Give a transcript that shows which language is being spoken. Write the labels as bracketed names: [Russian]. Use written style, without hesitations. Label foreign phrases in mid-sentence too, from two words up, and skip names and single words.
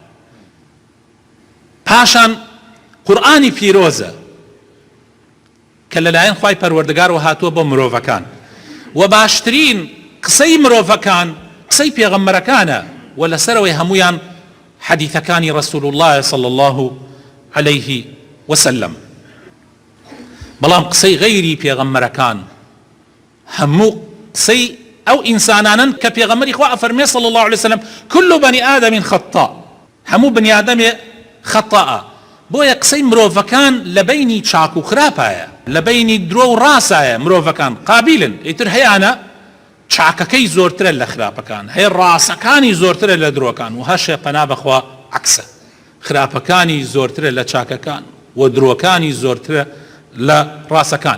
[Central Kurdish] پاشان قورئانی پیرۆزە کە لەلایەن خوای پەروەردگارەوە هاتووە بۆ مرۆڤەکان، و باشترین قسەی مرۆڤەکان قسەی پێغەمبەرەکانە، و لەسەرەوەی هەمویان حەدیثەکانی [Arabic] رسول الله صلى الله عليه وسلم. [Central Kurdish] بەڵام قسەی غەیری پێغەمبەرەکان هەموو قسەی ئەو ئینسانانن کە پێغەمبەری خوا ئەفەرمێ [Arabic] صلى الله عليه وسلم كل بني آدم خطاء، [Central Kurdish] هەموو بنی ئادەمێ خەتاءە. بۆیە قسەی مرۆڤەکان لە بینی چاک و خراپایە، لە بینی درۆ و ڕاستایە. مرۆڤەکان قابلن، ئیتر هەیەانە چاکەکەی زۆرترە لە خراپەکان، هەیە ڕاستەکانی زۆرترە لە درۆکان، و هەشە پەنا بەخوا عەکسە، خراپەکانی زۆرترە لە چاکەکان و درۆکانی زۆرترە لە ڕاستەکان.